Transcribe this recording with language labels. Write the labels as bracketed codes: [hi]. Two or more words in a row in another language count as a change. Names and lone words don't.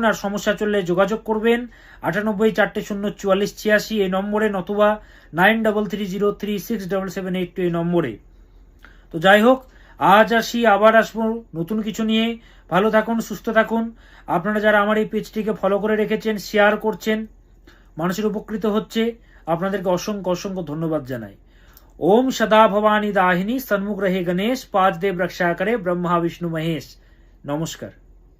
[bn] আর সমস্যা চললে যোগাযোগ করবেন 98404486 এই নম্বরে, নতুবা 9330367782 এই নম্বরে। তো যাই হোক, আজ আসি, আবার আসবো নতুন কিছু নিয়ে। ভালো থাকুন, সুস্থ থাকুন। আপনারা যারা আমার এই পেজটিকে ফলো করে রেখেছেন, শেয়ার করছেন, মানুষের উপকৃত হচ্ছে, আপনাদেরকে অসংখ্য অসংখ্য ধন্যবাদ জানাই। [hi] ओम सदा भवानी दाहिनी, सन्मुख रहे गणेश, पाद देव रक्षा करे ब्रह्मा विष्णु महेश। नमस्कार।